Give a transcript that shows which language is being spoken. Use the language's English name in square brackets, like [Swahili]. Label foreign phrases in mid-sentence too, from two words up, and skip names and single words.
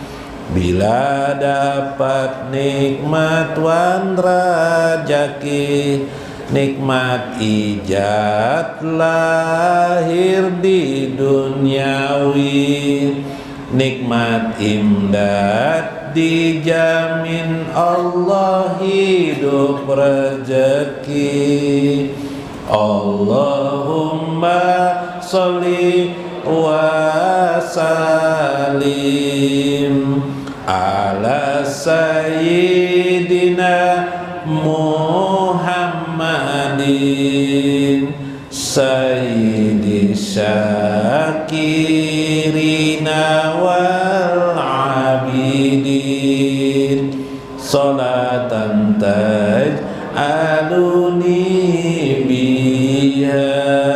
[Banjar] bila dapat nikmat wan rajaki, nikmat ijat lahir di duniawi, nikmat imdad dijamin Allah hidup rezeki. [Arabic] اللهم صل و سلم على سيدنا محمد سيد الشاكرين والعابدين، صلاة تجعلني بها